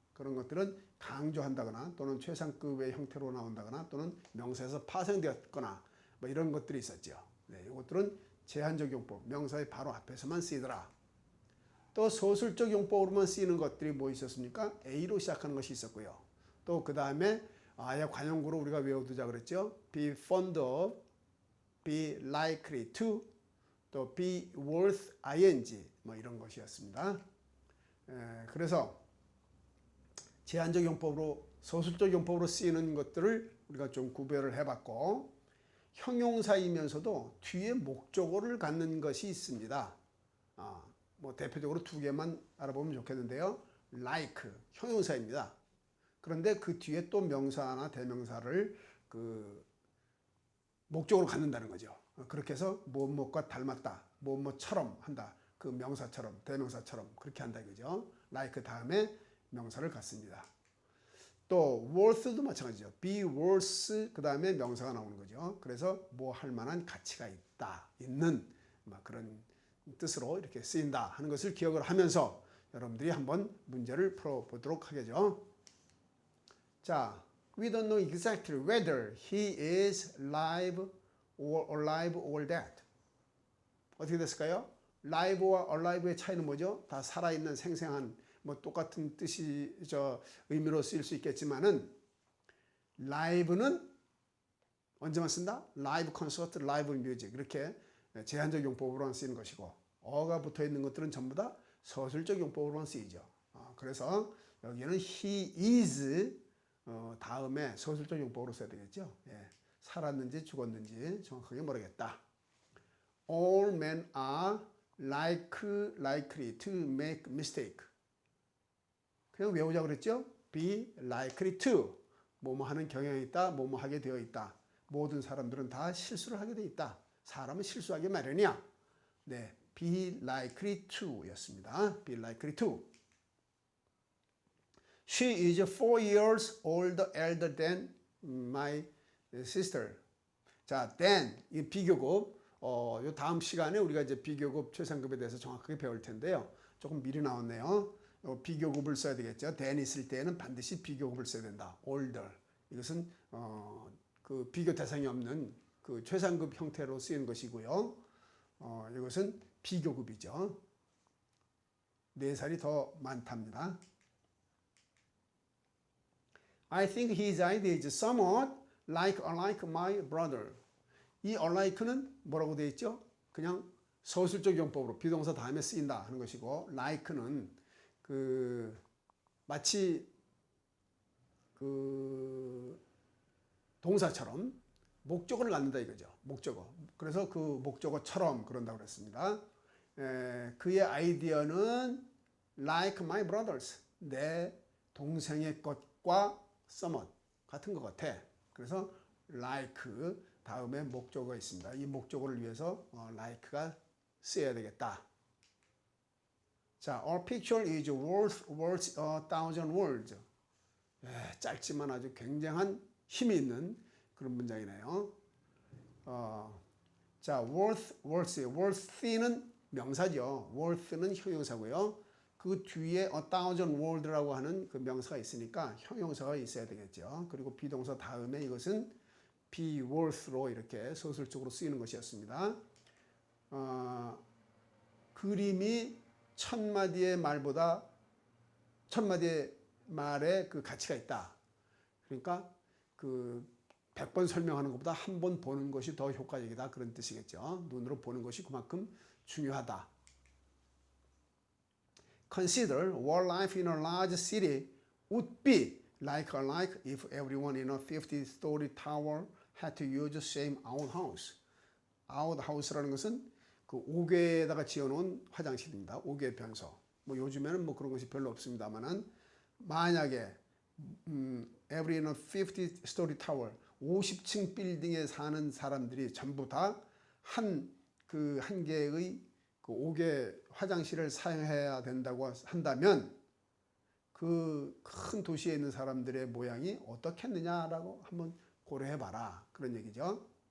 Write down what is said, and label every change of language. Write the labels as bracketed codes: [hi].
[ko] 그런 것들은 강조한다거나 또는 최상급의 형태로 나온다거나 또는 명사에서 파생되었거나 뭐 이런 것들이 있었죠. 네, 이것들은 제한적 용법, 명사의 바로 앞에서만 쓰이더라. 또 소설적 용법으로만 쓰이는 것들이 뭐 있었습니까? A로 시작하는 것이 있었고요. 또 그 다음에 아예 관용구로 우리가 외워두자 그랬죠. [en] Be fond of, be likely to, [ko] 또 [en] be worth ing [ko] 뭐 이런 것이었습니다. 그래서 제한적 용법으로 소설적 용법으로 쓰이는 것들을 우리가 좀 구별을 해봤고 형용사이면서도 뒤에 목적어를 갖는 것이 있습니다. 뭐 대표적으로 두 개만 알아보면 좋겠는데요. like 형용사입니다. 그런데 그 뒤에 또 명사나 대명사를 그 목적으로 갖는다는 거죠. 그렇게 해서 무엇무엇과 닮았다, 무엇무엇처럼 한다, 그 명사처럼 대명사처럼 그렇게 한다 이거죠. like 다음에 명사를 갖습니다. 또 worth도 마찬가지죠. [en] be worth [ko] 그 다음에 명사가 나오는 거죠. 그래서 뭐 할 만한 가치가 있다, 있는 그런 뜻으로 이렇게 쓰인다 하는 것을 기억을 하면서 여러분들이 한번 문제를 풀어보도록 하겠죠. [en] 자, we don't know exactly whether he is alive or dead. [ko] 어떻게 됐을까요? live와 alive의 차이는 뭐죠? 다 살아있는 생생한 뭐 똑같은 뜻이 의미로 쓰일 수 있겠지만은 live는 언제만 쓴다? [en] live concert, live music [ko] 이렇게 제한적 용법으로만 쓰이는 것이고 어가 붙어 있는 것들은 전부 다 서술적 용법으로만 쓰이죠. 그래서 여기는 [en] he is [ko] 다음에 서술적 용법으로 써야 되겠죠. 예, 살았는지 죽었는지 정확하게 모르겠다. [en] All men are likely to make mistake. [ko] 그냥 외우자 그랬죠. [en] Be likely to. [ko] 뭐뭐 하는 경향이 있다. 뭐뭐 하게 되어 있다. 모든 사람들은 다 실수를 하게 되어 있다. 사람은 실수하기 마련이야. 네, [en] be likely to [ko] 였습니다. [en] be likely to. She is 4 years elder than my sister. [ko] 자, then 이 비교급. 요 다음 시간에 우리가 이제 비교급 최상급에 대해서 정확하게 배울 텐데요. 조금 미리 나왔네요. 비교급을 써야 되겠죠. then 있을 때는 반드시 비교급을 써야 된다. [en] older. [ko] 이것은 그 비교 대상이 없는 그 최상급 형태로 쓰이는 것이고요. 이것은 비교급이죠. 4살이 더 많답니다. [en] I think his idea is somewhat like my brother. [ko] 이 unlike는 뭐라고 되어 있죠? 그냥 서술적 용법으로 비동사 다음에 쓰인다 하는 것이고 like는 그 마치 그 동사처럼 목적어를 갖는다 이거죠. 목적어. 그래서 그 목적어처럼 그런다고 그랬습니다. 그의 아이디어는 [en] like my brothers. [ko] 내 동생의 것과 somewhat 같은 것 같아. 그래서 like 다음에 목적어가 있습니다. 이 목적어를 위해서 like가 쓰여야 되겠다. [en] 자, our picture is worth 1,000 words. [ko] 짧지만 아주 굉장한 힘이 있는 그런 문장이네요. 자, worth는 명사죠. worth는 형용사고요. 그 뒤에 1,000 word라고 하는 그 명사가 있으니까 형용사가 있어야 되겠죠. 그리고 비동사 다음에 이것은 [en] be worth [ko] 로 이렇게 서술적으로 쓰이는 것이었습니다. 그림이 1000마디의 말보다 1000마디의 말에 그 가치가 있다. 그러니까 그 100번 설명하는 것보다 한 번 보는 것이 더 효과적이다. 그런 뜻이겠죠. 눈으로 보는 것이 그만큼 중요하다. [en] Consider what life in a large city would be like if everyone in a 50-story tower had to use the same outhouse. [ko] outhouse라는 것은 그 옥외에다가 지어놓은 화장실입니다. 옥외 변소. 뭐 요즘에는 뭐 그런 것이 별로 없습니다만은 만약에 [en] every in a 50-story tower [ko] 50층 빌딩에 사는 사람들이 전부 다 한 개의 그 5개 화장실을 사용해야 된다고 한다면 그 큰 도시에 있는 사람들의 모양이 어떻겠느냐라고 한번 고려해 봐라. 그런 얘기죠.